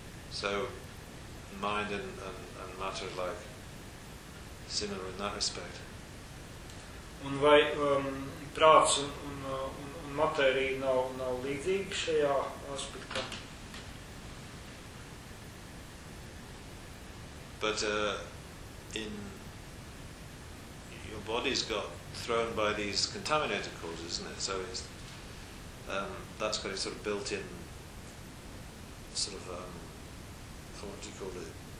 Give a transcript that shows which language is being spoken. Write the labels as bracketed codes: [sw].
[en] So mind and matter are like similar in that respect. [lv] Un vai prāts un matērija nav līdzīga šajā aspektā? [en] But in your body's got thrown by these contaminated causes, isn't it? So it's that's got a sort of built-in sort of what do you call it?